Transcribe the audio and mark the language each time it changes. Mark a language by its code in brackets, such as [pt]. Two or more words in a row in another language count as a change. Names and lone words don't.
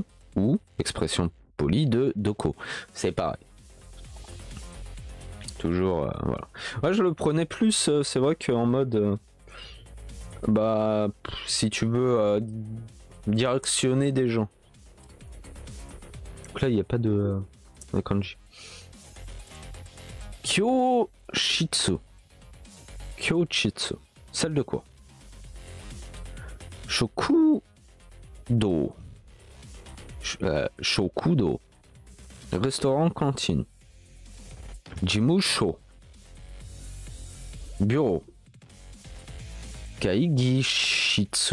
[fr] Ou expression polie de Doko. C'est pareil. Toujours, voilà. Ouais, je le prenais plus, c'est vrai qu'en mode... bah, si tu veux directionner des gens. Donc là, il n'y a pas de kanji. [ja] Kyoshitsu. Kyoshitsu. [fr] Celle de quoi? [ja] 食堂。食堂. [fr] Restaurant, cantine. Jimusho. Bureau. Kaigishitsu.